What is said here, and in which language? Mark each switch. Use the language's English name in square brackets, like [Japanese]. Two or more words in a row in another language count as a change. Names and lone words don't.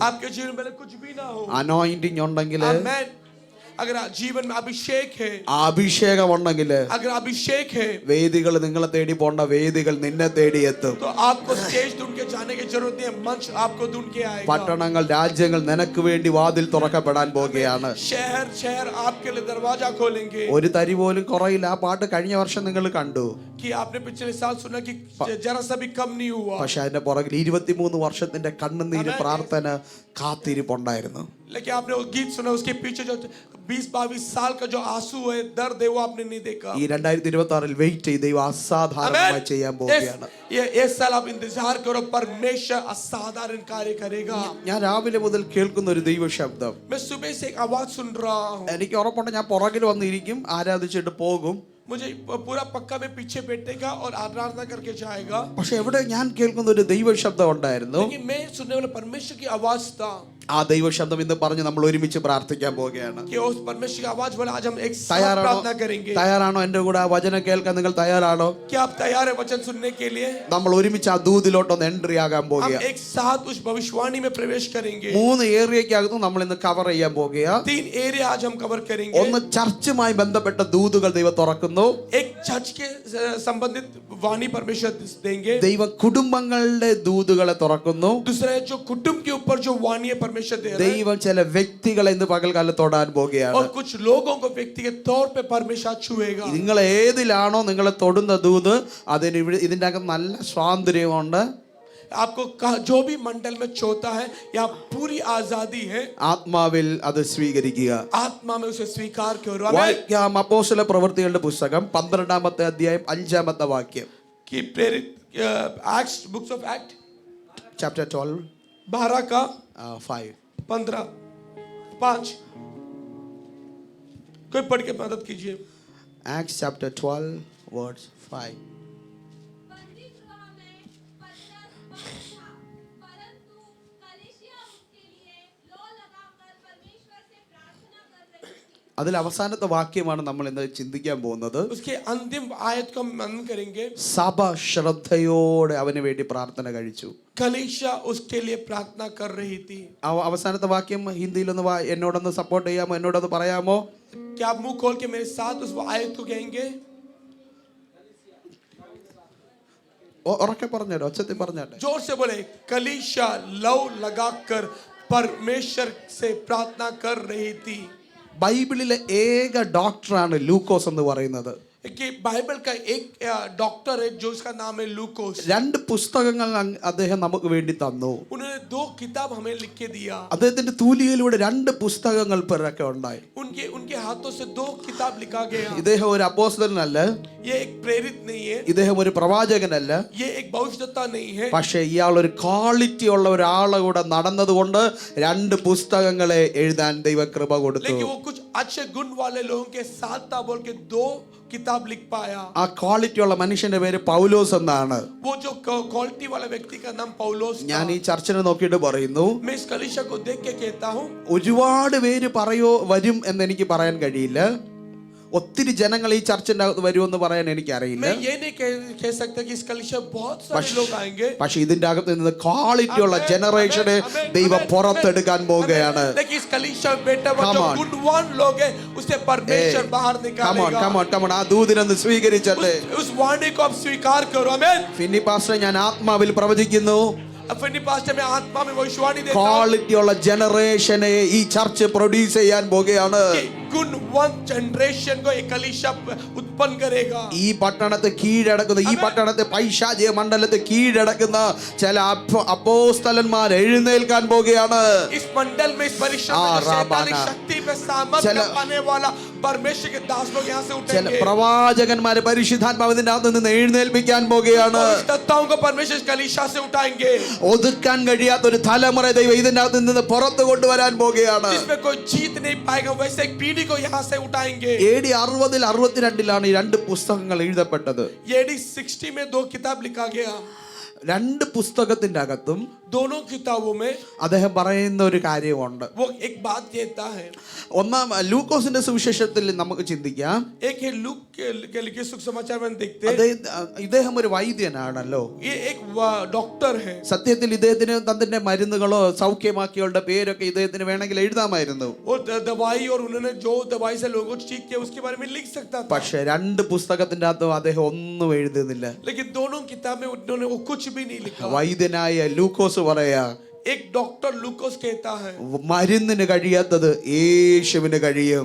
[Hindi] आपके जीवन में कुछ भी ना हो, [Malayalam] അനോയിന്റിങ് ഉണ്ടെങ്കിൽ, [Hindi] आमेन, अगर जीवन में अभिषेक है, [Malayalam] ആ അഭിഷേകം ഉണ്ടെങ്കിൽ [Hindi] अगर अभिषेक है, [Malayalam] വേദികൾ നിങ്ങളെ തേടി പോണ്ട, വേദികൾ നിന്നെ തേടി എത്തും. [Hindi] तो आपको स्टेज ढूंढ के जाने की जरूरत नहीं है, मंच आपको ढूंढ के आएगा. [Malayalam] പട്ടണങ്ങൾ, രാജ്യങ്ങൾ നിനക്ക് വേണ്ടി വാതിൽ തുറക്കപ്പെടാൻ പോകുകയാണ്. [Hindi] शहर शहर आपके लिए दरवाजा खोलेंगे. [Malayalam] ഒരു തരി പോലും കുറയില്ല. ആ പാട്ട് കഴിഞ്ഞ വർഷം നിങ്ങൾ കണ്ടു. [Hindi] कि आपने पिछले साल सुना कि जरा सा भी कम नहीं हुआ. [Malayalam] പക്ഷെ അതിന്റെ പുറകിൽ 23 വർഷത്തിന്റെ കണ്ണുനീര്, പ്രാർത്ഥന, കാത്തിരിപ്പുണ്ടായിരുന്നു. [Hindi] लेकिन आपने वो गीत सुना, उसके पीछे जो 20-22 साल का जो आंसू है, दर्द है, वो आपने नहीं देखा. [Malayalam] ഈ 2026 വെയിറ്റ് ചെയ്ത് ദൈവം അസാധാരണമായി ചെയ്യാൻ പോവുകയാണ്. [Hindi] ये साल आप इंतजार करो, परमेश्वर असाधारण कार्य करेगा. [Malayalam] ഞാൻ രാവിലെ മുതൽ കേൾക്കുന്ന ഒരു ദൈവശബ്ദം. [Hindi] मैं सुबह से एक आवाज सुन रहा हूँ. [Malayalam] എനിക്ക് ഉറപ്പുണ്ട് ഞാൻ പുറകിൽ വന്നിരിക്കും, ആരാധിച്ചിട്ട് പോകും. [Hindi] मुझे पूरा पक्का में पीछे बैठेगा और आराधना करके जाएगा. [Malayalam] പക്ഷെ എവിടെ ഞാൻ കേൾക്കുന്ന ഒരു ദൈവശബ്ദം ഉണ്ടായിരുന്നു. [Hindi] लेकिन मैं सुनने वाला परमेश्वर की आवाज था. [Malayalam] ആ ദൈവശബ്ദം ഇന്ന് പറഞ്ഞ് നമ്മൾ ഒരുമിച്ച് പ്രാർത്ഥിക്കാൻ പോവുകയാണ്. [Hindi] कि उस परमेश्वर की आवाज बोला आज हम एक साथ प्रार्थना करेंगे. [Malayalam] തയ്യാറാണോ? എന്റെ കൂടെ ആ വചനം കേൾക്കാൻ നിങ്ങൾ തയ്യാറാണോ? [Hindi] क्या आप तैयार है वचन सुनने के लिए? [Malayalam] നമ്മൾ ഒരുമിച്ച് ആ ദൂതിലോട്ടൊന്ന് എൻട്രി ആകാൻ [Hindi] हम [Malayalam] പോകുകയാണ്. [Hindi] एक साथ उस भविष्यवाणी में प्रवेश करेंगे. [Malayalam] 3 ഏരിയക്കകത്ത് നമ്മൾ ഇന്ന് കവർ ചെയ്യാൻ പോകുകയാണ്. [Hindi] 3 एरिया आज हम कवर करेंगे. [Malayalam] ഒന്ന് ചർച്ചുമായി ബന്ധപ്പെട്ട ദൂതുകൾ ദൈവം തുറക്കുന്നു. [Hindi] एक चर्च के संबंधित वाणी परमेश्वर देंगे. [Malayalam] ദൈവം കുടുംബങ്ങളുടെ ദൂതുകളെ തുറക്കുന്നു. [Hindi] दूसरा है जो कुटुंब के ऊपर जो वाणी परमेश्वर दे रहा है. [Malayalam] ദൈവം ചില വ്യക്തികളെ ഇന്ന് പകൽക്കാലം തൊടാൻ പോകുകയാണ്. [Hindi] और कुछ लोगों को व्यक्तिगत तौर पे परमेश्वर छुएगा. [Malayalam] നിങ്ങൾ ഏതിലാണോ നിങ്ങളെ തൊടുന്ന ദൂത്, അതിന് ഇതിന്റെ അകത്ത് നല്ല സ്വാതന്ത്ര്യമുണ്ട്. [Hindi] आपको जो भी मंडल में छोता है, यहाँ पूरी आजादी है. [Malayalam] ആത്മാവിൽ അത് സ്വീകരിക്കുക. [Hindi] आत्मा में उसे स्वीकार करो. [Malayalam] വായിക്കാം അപ്പോസ്തല പ്രവൃത്തികളുടെ പുസ്തകം 12-ാമത്തെ അധ്യായം 5-ാമത്തെ വാക്യം. [Hindi] कि प्रेरित [English] Acts, Books of Act [Malayalam] ചാപ്റ്റർ 12 [Hindi] 12 का 5. 15 5. कोई पढ़ के मदद कीजिए. [English] Acts chapter 12 verse 5. [Malayalam] അതിൽ അവസാനത്തെ വാക്യമാണ് നമ്മൾ ഇന്ന് ചിന്തിക്കാൻ പോകുന്നത്. [Hindi] उसके अंतिम आयत को हम मनन करेंगे. [Malayalam] സഭ ശ്രദ്ധയോടെ അവന് വേണ്ടി പ്രാർത്ഥന കഴിച്ചു. [Hindi] कलीसिया उसके लिए प्रार्थना कर रही थी. [Malayalam] അവസാനത്തെ വാക്യം ഹിന്ദിയിലൊന്ന് എന്നോടൊന്ന് സപ്പോർട്ട് ചെയ്യാമോ? എന്നോടൊന്ന് പറയാമോ? [Hindi] क्या आप मुंह खोल के मेरे साथ उस आयत को कहेंगे? [Malayalam] ഉറക്കെ പറഞ്ഞോ, ഒച്ചത്തിൽ പറഞ്ഞാട്ടെ. [Hindi] जोर से बोले. कलीसिया लव लगाकर परमेश्वर से प्रार्थना कर रही थी. [Malayalam] ബൈബിളിലെ ഏക ഡോക്ടറാണ് ലൂക്കോസ് എന്ന് പറയുന്നത്. [Hindi] कि बाइबल का एक डॉक्टर है जो उसका नाम है लूकोस. [Malayalam] 2 പുസ്തകങ്ങൾ അദ്ദേഹം നമുക്ക് വേണ്ടി തന്നു. [Hindi] उन्होंने 2 किताब हमें लिख के दिया. [Malayalam] അദ്ദേഹത്തിന്റെ തൂലികയിലൂടെ 2 പുസ്തകങ്ങൾ പിറക്കെ ഉണ്ടായി. [Hindi] उनके हाथों से 2 किताब लिखा गया. [Malayalam] ഇദ്ദേഹം ഒരു അപ്പോസ്തലനല്ല, [Hindi] ये एक प्रेरित नहीं है, [Malayalam] ഇദ്ദേഹം ഒരു പ്രവാചകനല്ല. [Hindi] ये एक भविष्यद्वक्ता नहीं है. [Malayalam] പക്ഷേ ഇയാൾ ഒരു ക്വാളിറ്റി ഉള്ള ഒരാളെ കൂടെ നടന്നതുകൊണ്ട് 2 പുസ്തകങ്ങളെ എഴുതാൻ ദൈവകൃപ കൊടുത്തു. [Hindi] लेकिन वो कुछ अच्छे गुण वाले लोगों के साथ था बोल के 2 किताब लिख पाया. [Malayalam] ആ ക്വാളിറ്റി ഉള്ള മനുഷ്യന്റെ പേര് പൗലോസ് എന്നാണ്. [Hindi] वो जो क्वालिटी वाला व्यक्ति का नाम पौलोस था. [Malayalam] ഞാൻ ഈ ചർച്ചിനെ നോക്കിയിട്ട് പറയുന്നു, [Hindi] मैं इस कलीसिया को देख के कहता हूँ, [Malayalam] ഒരുപാട് പേര് വരും എന്ന് എനിക്ക് പറയാൻ കഴിയില്ല. ഒത്തിരി ജനങ്ങൾ ഈ ചർച്ചിന്റെ അകത്ത് വരുമെന്ന് പറയാൻ എനിക്കറിയില്ല. [Hindi] मैं ये नहीं कह सकता कि इस कलीसिया बहुत सारे लोग आएंगे. [Malayalam] പക്ഷെ ഇതിന്റെ അകത്ത് നിന്ന് ക്വാളിറ്റി ഉള്ള ജനറേഷനെ ദൈവം പുറത്തെടുക്കാൻ പോവുകയാണ്. [Hindi] लेकिन इस कलीसिया में बैठा हुआ जो गुणवान लोग हैं उसे परमेश्वर बाहर निकालेगा. [English] Come on, [Malayalam] ആ ദൂതിനൊന്ന് സ്വീകരിച്ചട്ടെ. [Hindi] उस वाणी को आप स्वीकार करो. आमीन. [Malayalam] ഫിന്നി പാസ്റ്റർ, ഞാൻ ആത്മാവിൽ പ്രവചിക്കുന്നു, [Hindi] अपनी पास्टर में आत्मा में भविष्यवाणी देता हूं [Malayalam] ക്വാളിറ്റി ഉള്ള ജനറേഷനെ ഈ ചർച്ച് പ്രൊഡ്യൂസ് ചെയ്യാൻ പോകുകയാണ്. [Hindi] गुणवंत जनरेशन को एक कलीसिया उत्पन्न करेगा। [Malayalam] ഈ പട്ടണത്തെ കീഴടക്കുന്ന, ഈ പട്ടണത്തെ പൈശാചിക മണ്ഡലത്തെ കീഴടക്കുന്ന ചില അപ്പോസ്തലന്മാർ എഴുന്നേൽക്കാൻ പോകുകയാണ്. [Hindi] इस मंडल में, इस परिश्रम में जो शैतानिक शक्ति पे सामर्थ्य पाने वाला परमेश्वर के दास लोग यहाँ से [Malayalam] ചില [Hindi] उठेंगे। [Malayalam] പ്രവാചകന്മാരെ പരിശുദ്ധാത്മാവിന്റെ അകത്ത് നിന്ന് എഴുന്നേൽപ്പിക്കാൻ പോകുകയാണ്. [Hindi] दत्ताओं को परमेश्वर कलीसिया से उठाएंगे। [Malayalam] ഒതുക്കാൻ കഴിയാത്ത ഒരു തലമുറ ദൈവം ഇതിന്റെ അകത്ത് നിന്ന് പുറത്തു കൊണ്ടുവരാൻ പോകുകയാണ്. [Hindi] जिसमें कोई जीत नहीं पाएगा, वैसे एक पीढ़ी को यहाँ से उठाएंगे। [Malayalam] AD 60 62 ഈ രണ്ട് പുസ്തകങ്ങൾ എഴുതപ്പെട്ടത്. [Hindi] AD 60 में 2 किताब लिखा गया। [Malayalam] രണ്ട് പുസ്തകത്തിന്റെ അകത്തും [Hindi] दोनों किताबों में [Malayalam] അദ്ദേഹം പറയുന്ന ഒരു കാര്യമുണ്ട്. [Hindi] वो एक बात कहता है। [Malayalam] ഒന്നാം ലൂക്കോസിന്റെ സുവിശേഷത്തിൽ നമുക്ക് ചിന്തിക്കാം. [Hindi] एक है लूक के लिखे सुसमाचार में देखते हैं, [Malayalam] ഇദ്ദേഹം ഒരു വൈദ്യനാണല്ലോ. [Hindi] ये एक डॉक्टर है। [Malayalam] സത്യത്തിൽ ഇദ്ദേഹത്തിന് തന്റെ മരുന്നുകളോ സൗഖ്യമാക്കിയവരുടെ പേരൊക്കെ ഇദ്ദേഹത്തിന് വേണമെങ്കിൽ എഴുതാമായിരുന്നു. [Hindi] वो दवाई और उन्होंने जो दवाई से लोगों को ठीक किया उसके बारे में लिख सकता था। [Malayalam] പക്ഷെ രണ്ട് പുസ്തകത്തിന്റെ അകത്തും അദ്ദേഹം ഒന്നും എഴുതുന്നില്ല. [Hindi] लेकिन दोनों किताब में उन्होंने वो कुछ भी नहीं लिखा। [Malayalam] വൈദ്യനായ ലൂക്കോസ് പറയാ, [Hindi] एक डॉक्टर लूकोस कहता है, [Malayalam] മരുന്നിന് കഴിയാത്തത് യേശുവിന് കഴിയും.